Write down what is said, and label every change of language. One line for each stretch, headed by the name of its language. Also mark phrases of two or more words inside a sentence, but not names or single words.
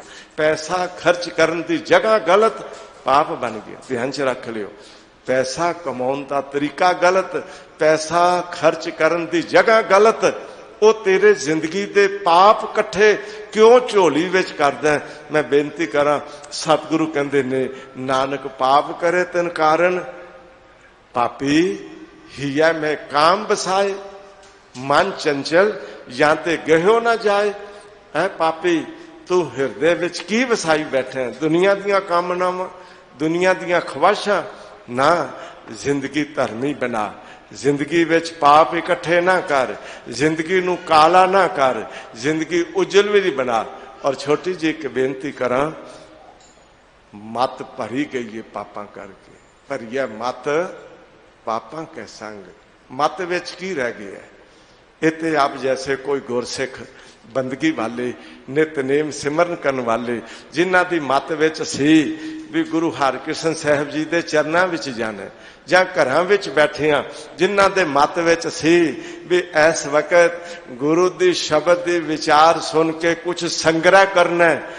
Punjabi: ਪੈਸਾ ਖ਼ਰਚ ਕਰਨ ਦੀ ਜਗ੍ਹਾ ਗ਼ਲਤ, ਪਾਪ ਬਣ ਗਿਆ। ਧਿਆਨ 'ਚ ਰੱਖ ਲਿਓ, ਪੈਸਾ ਕਮਾਉਣ ਦਾ ਤਰੀਕਾ ਗ਼ਲਤ, ਪੈਸਾ ਖ਼ਰਚ ਕਰਨ ਦੀ ਜਗ੍ਹਾ ਗ਼ਲਤ। ਉਹ ਤੇਰੇ ਜ਼ਿੰਦਗੀ ਦੇ ਪਾਪ ਕੱਠੇ ਕਿਉਂ ਝੋਲੀ ਵਿੱਚ ਕਰਦਾ ਹੈ। ਮੈਂ ਬੇਨਤੀ ਕਰਾਂ, ਸਤਿਗੁਰੂ ਕਹਿੰਦੇ ਨੇ ਨਾਨਕ ਪਾਪ ਕਰੇ ਤਿਨ ਕਾਰਣ। ਪਾਪੀ ਹੀਆ ਮੇਂ ਕਾਮ ਬਸਾਏ, ਮਨ ਚੰਚਲ ਯਾ ਤੇ ਗਹਿਓ ਨਾ ਜਾਏ। ਹੈ ਪਾਪੀ ਤੂੰ ਹਿਰਦੇ ਵਿੱਚ ਕੀ ਵਸਾਈ ਬੈਠੇ, ਦੁਨੀਆ ਦੀਆਂ ਕਾਮਨਾਵਾਂ, ਦੁਨੀਆ ਦੀਆਂ ਖ਼ਾਹਿਸ਼ਾਂ ਨਾ। ਜ਼ਿੰਦਗੀ ਧਰਮੀ ਬਣਾ, ਜ਼ਿੰਦਗੀ ਵਿੱਚ ਪਾਪ ਇਕੱਠੇ ਨਾ ਕਰ, ਜ਼ਿੰਦਗੀ ਨੂੰ ਕਾਲਾ ਨਾ ਕਰ, ਜ਼ਿੰਦਗੀ ਉਜਲ ਵੀ ਬਣਾ। ਔਰ ਛੋਟੀ ਜਿਹੀ ਇੱਕ ਬੇਨਤੀ ਕਰਾਂ, ਮਤ ਭਰੀ ਗਈ ਹੈ ਪਾਪਾਂ ਕਰਕੇ, ਭਰੀ ਹੈ ਮਤ ਪਾਪਾਂ ਕੇ ਸੰਗ। ਮਤ ਵਿੱਚ ਕੀ ਰਹਿ ਗਿਆ ਹੈ। ਇੱਥੇ ਆਪ ਜੈਸੇ ਕੋਈ ਗੁਰਸਿੱਖ ਬੰਦਗੀ ਵਾਲੇ, ਨਿਤਨੇਮ ਸਿਮਰਨ ਕਰਨ ਵਾਲੇ, ਜਿਨ੍ਹਾਂ ਦੀ ਮਤ ਵਿੱਚ ਸੀ ਵੀ ਗੁਰੂ ਹਰਿਕ੍ਰਿਸ਼ਨ ਸਾਹਿਬ ਜੀ ਦੇ ਚਰਨਾਂ ਵਿੱਚ ਜਾਣਾ, ਜਾਂ ਘਰਾਂ ਵਿੱਚ ਬੈਠੇ ਹਾਂ ਜਿਨ੍ਹਾਂ ਦੇ ਮਤ ਵਿੱਚ ਸੀ ਵੀ ਇਸ ਵਕਤ ਗੁਰੂ ਦੀ ਸ਼ਬਦ ਦੀ ਵਿਚਾਰ ਸੁਣ ਕੇ ਕੁਝ ਸੰਗ੍ਰਹਿ ਕਰਨਾ ਹੈ।